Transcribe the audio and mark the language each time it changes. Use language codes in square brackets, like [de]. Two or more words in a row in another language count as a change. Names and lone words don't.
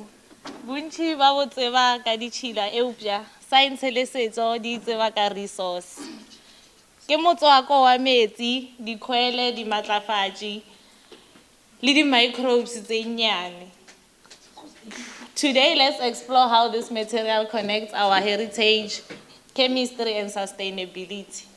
[nso] Bontši ba bo tseba ka ditšhila eupša science le setso di tseba ka resource. Ke motswako wa metsi, dikhwele, dimatlafatši le di-microbes tse nnyane. [en] Today, let's explore how this material connects our heritage, chemistry and sustainability.